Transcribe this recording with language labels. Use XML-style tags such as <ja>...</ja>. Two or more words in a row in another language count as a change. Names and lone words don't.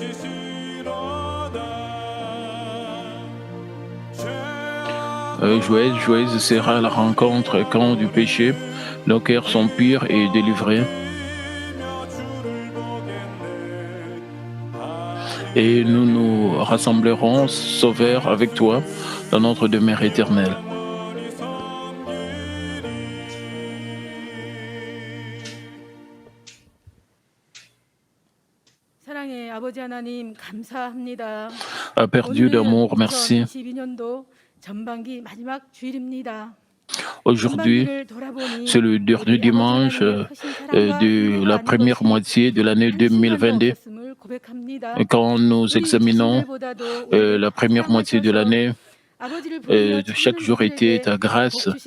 <fr>Joyeuse, joyeuse sera la rencontre quand du péché, nos cœurs sont purs et délivrés. Et nous nous rassemblerons, Sauveur, avec toi, dans notre demeure éternelle.</fr> <ko>사랑의 아버지 하나님 감사합니다.</ko> <fr>Père Dieu d'amour, merci.</fr> <ko>2022년도 전반기 마지막 주일입니다.</ko> <fr>Aujourd'hui, c'est le dernier dimanche de la première moitié de l'année 2022. Et quand nous examinons la première moitié de l'année, chaque jour était ta grâce.</fr>